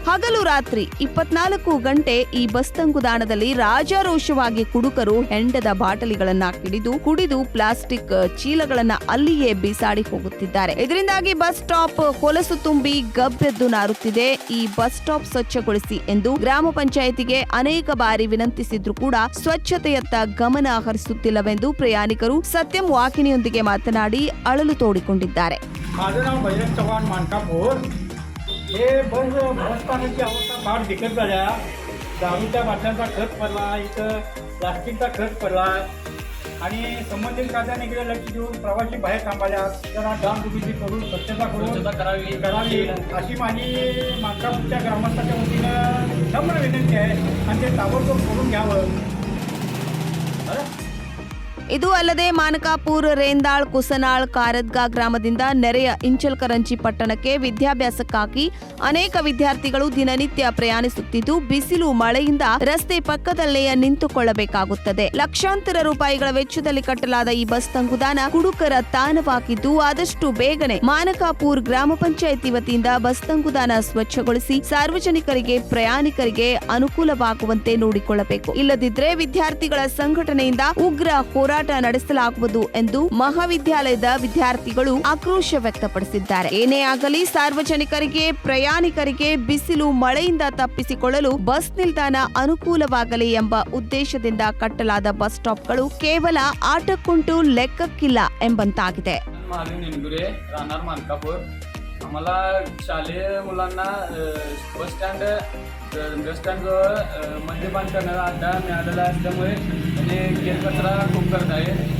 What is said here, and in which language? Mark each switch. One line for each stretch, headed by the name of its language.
Kannada: ಹಗಲು ರಾತ್ರಿ 24 ಗಂಟೆ ಈ ಬಸ್ ತಂಗುದಾಣದಲ್ಲಿ ರಾಜಾರೋಷವಾಗಿ ಕುಡುಕರು ಹೆಂಡದ ಬಾಟಲಿಗಳನ್ನ ಕುಡಿದು ಪ್ಲಾಸ್ಟಿಕ್ ಚೀಲಗಳನ್ನ ಅಲ್ಲಿಯೇ ಬಿಸಾಡಿ ಹೋಗುತ್ತಿದ್ದಾರೆ. ಇದರಿಂದಾಗಿ ಬಸ್ ಸ್ಟಾಪ್ ಹೊಲಸು ತುಂಬಿ ಗಬ್ಬೆದ್ದು ನಾರುತ್ತಿದೆ. ಈ ಬಸ್ ಸ್ಟಾಪ್ ಸ್ವಚ್ಛಗೊಳಿಸಿ ಎಂದು ಗ್ರಾಮ ಪಂಚಾಯಿತಿಗೆ ಅನೇಕ ಬಾರಿ ವಿನಂತಿಸಿದ್ರೂ ಕೂಡ ಸ್ವಚ್ಛತೆಯತ್ತ ಗಮನ ಹರಿಸುತ್ತಿಲ್ಲವೆಂದು ಪ್ರಯಾಣಿಕರು ಸತ್ಯಂ ವಾಹಿನಿಯೊಂದಿಗೆ ಮಾತನಾಡಿ ಅಳಲು ತೋಡಿಕೊಂಡಿದ್ದಾರೆ.
Marathi: माझं नाव बजरंग चव्हाण, मानकापूर. हे बसस्थानाची अवस्था फार बिकट झाल्या. दारूच्या बाटल्यांचा खत पडला, इथं प्लास्टिकचा खत पडला आणि संबंधित खात्याने इकडे लक्ष देऊन प्रवासी बाहेर थांबायला जरा डागडुगी करून स्वच्छता करावी अशी माझी मानकापूरच्या ग्रामस्थांच्या वतीनं नम्र विनंती आहे आणि ते ताबडतोब करून घ्यावं.
Kannada: ಇದು ಅಲ್ಲದೆ ಮಾನಕಾಪುರ್, ರೇಂದಾಳ್, ಕುಸನಾಳ್, ಕಾರದ್ಗಾ ಗ್ರಾಮದಿಂದ ನೆರೆಯ ಇಂಚಲ್ಕರಂಜಿ ಪಟ್ಟಣಕ್ಕೆ ವಿದ್ಯಾಭ್ಯಾಸಕ್ಕಾಗಿ ಅನೇಕ ವಿದ್ಯಾರ್ಥಿಗಳು ದಿನನಿತ್ಯ ಪ್ರಯಾಣಿಸುತ್ತಿದ್ದು, ಬಿಸಿಲು ಮಳೆಯಿಂದ ರಸ್ತೆ ಪಕ್ಕದಲ್ಲೇ ನಿಂತುಕೊಳ್ಳಬೇಕಾಗುತ್ತದೆ. ಲಕ್ಷಾಂತರ ರೂಪಾಯಿಗಳ ವೆಚ್ಚದಲ್ಲಿ ಕಟ್ಟಲಾದ ಈ ಬಸ್ ತಂಗುದಾಣ ಕುಡುಕರ ತಾಣವಾಗಿದ್ದು, ಆದಷ್ಟು ಬೇಗನೆ ಮಾನಕಾಪುರ್ ಗ್ರಾಮ ಪಂಚಾಯಿತಿ ವತಿಯಿಂದ ಬಸ್ ತಂಗುದಾಣ ಸ್ವಚ್ಛಗೊಳಿಸಿ ಸಾರ್ವಜನಿಕರಿಗೆ, ಪ್ರಯಾಣಿಕರಿಗೆ ಅನುಕೂಲವಾಗುವಂತೆ ನೋಡಿಕೊಳ್ಳಬೇಕು. ಇಲ್ಲದಿದ್ದರೆ ವಿದ್ಯಾರ್ಥಿಗಳ ಸಂಘಟನೆಯಿಂದ ಉಗ್ರ ಹೋರಾಟ ಹೋರಾಟ ನಡೆಸಲಾಗುವುದು ಎಂದು ಮಹಾವಿದ್ಯಾಲಯದ ವಿದ್ಯಾರ್ಥಿಗಳು ಆಕ್ರೋಶ ವ್ಯಕ್ತಪಡಿಸಿದ್ದಾರೆ. ಏನೇ ಆಗಲಿ ಸಾರ್ವಜನಿಕರಿಗೆ, ಪ್ರಯಾಣಿಕರಿಗೆ ಬಿಸಿಲು ಮಳೆಯಿಂದ ತಪ್ಪಿಸಿಕೊಳ್ಳಲು ಬಸ್ ನಿಲ್ದಾಣ ಅನುಕೂಲವಾಗಲಿ ಎಂಬ ಉದ್ದೇಶದಿಂದ ಕಟ್ಟಲಾದ ಬಸ್ ಸ್ಟಾಪ್ಗಳು ಕೇವಲ ಆಟಕ್ಕುಂಟು ಲೆಕ್ಕಕ್ಕಿಲ್ಲ ಎಂಬಂತಾಗಿದೆ.
Marathi: राहणार मानकापूर. आम्हाला शालेय मुलांना बस स्टँडजवळ मद्यपान करणारा अड्डा मिळालेला असल्यामुळे आणि केरकचरा खूप करत आहे.